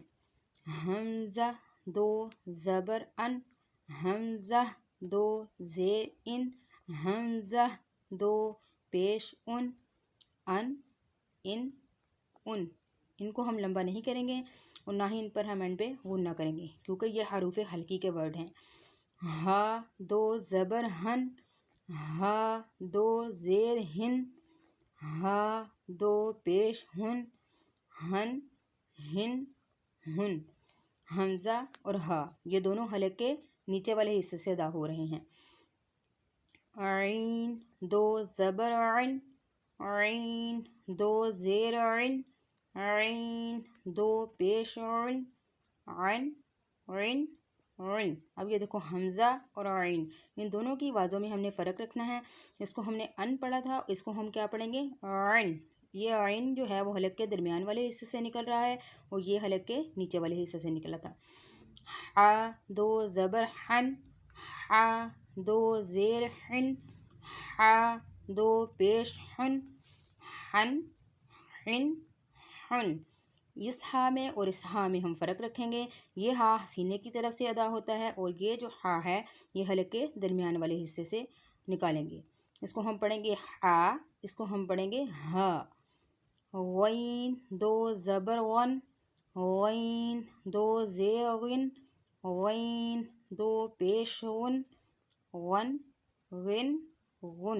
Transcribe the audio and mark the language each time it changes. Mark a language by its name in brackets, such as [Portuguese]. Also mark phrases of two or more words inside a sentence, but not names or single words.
[Urdu] حمزہ 2 زبر ان، حمزہ 2 زیر ان، حمزہ 2 پیش ان، ان. ان کو ہم لمبا نہیں کریں گے اور نہ ہی ان پر ہم اینڈ پہ غنہ کریں گے کیونکہ یہ حروف حلقی کے ورڈ ہیں. ہا 2 زبر ہن، ہا 2 زیر ہن، ہا 2 پیش ہن، ہن ہن. حمزہ اور ہا یہ دونوں حلق کے نیچے والے حصے سے ادا ہو رہے ہیں. عین 2 زبر عین، عین 2 زیر عین، عین 2 پیش عین، عین. اب یہ دیکھو حمزہ اور عین ان دونوں کی آوازوں میں ہم نے فرق رکھنا ہے. اس کو ہم نے ان پڑھا تھا، اس کو ہم کیا پڑھیں گے؟ عین. یہ عین جو ہے وہ حلق کے درمیان والے حصے سے نکل رہا ہے اور یہ حلق کے نیچے والے حصے سے نکلا تھا. ہا 2 زبر ہن، ہا 2 زیر ہن، ہا 2 پیش ہن، ہن. اس ہا میں اور اس ہا میں ہم فرق رکھیں گے. یہ ہا سینے کی طرف سے ادا ہوتا ہے اور یہ جو ہا ہے یہ حلق کے درمیان والے حصے سے نکالیں گے. اس کو ہم پڑھیں گے ہا، اس کو ہم پڑھیں گے ہا. غین 2 زبر غن، غین 2 زیر غن، غین 2 پیش غن، غن.